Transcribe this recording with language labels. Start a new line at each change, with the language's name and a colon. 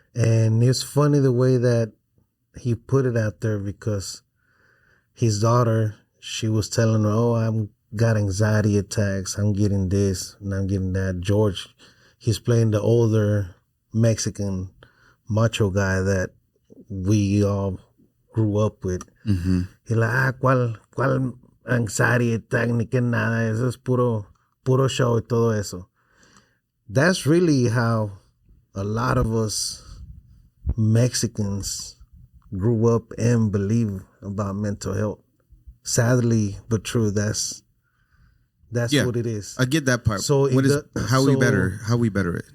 English: And it's funny the way that he put it out there, because his daughter, she was telling her, oh, I'm got anxiety attacks. I'm getting this and I'm getting that. George, he's playing the older Mexican macho guy that we all grew up with. Mm-hmm. He's like, ¿cuál anxiety attack?
Spanish: Ni que nada. Eso es puro show y todo eso.
English: That's really how a lot of us Mexicans grew up and believe about mental health. Sadly, but true, that's what it is. I get that part. So how we better it?